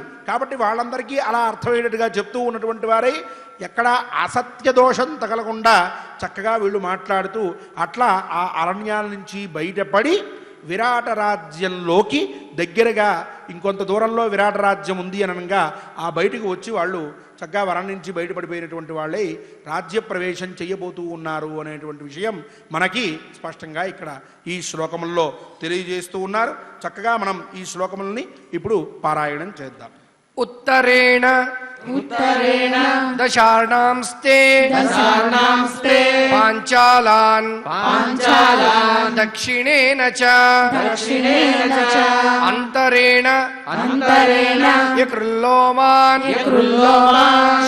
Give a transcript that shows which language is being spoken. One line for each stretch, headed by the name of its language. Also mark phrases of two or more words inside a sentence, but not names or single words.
Telugu: కాబట్టి వాళ్ళందరికీ అలా అర్థమయ్యేటట్టుగా చెప్తూ ఉన్నటువంటి వారై ఎక్కడ అసత్య దోషం తగలకుండా చక్కగా వీళ్ళు మాట్లాడుతూ అట్లా ఆ అరణ్యాల నుంచి బయటపడి విరాట రాజ్యంలోకి దగ్గరగా ఇంకొంత దూరంలో విరాట రాజ్యం ఉంది అనగా ఆ బయటకు వచ్చి వాళ్ళు చక్కగా వరం నుంచి బయటపడిపోయినటువంటి వాళ్ళే రాజ్య ప్రవేశం చేయబోతూ ఉన్నారు అనేటువంటి విషయం మనకి స్పష్టంగా ఇక్కడ ఈ శ్లోకముల్లో తెలియజేస్తూ ఉన్నారు. చక్కగా మనం ఈ శ్లోకములని ఇప్పుడు పారాయణం చేద్దాం.
Sanskrit: ఉత్తరేణ उत्तरेण दशार्णांस्ते दशार्णांस्ते पाञ्चालान् पाञ्चालान् दक्षिणेन च दक्षिणेन च अन्तरेण अन्तरेण यकृल्लोमान् यकृल्लोमान्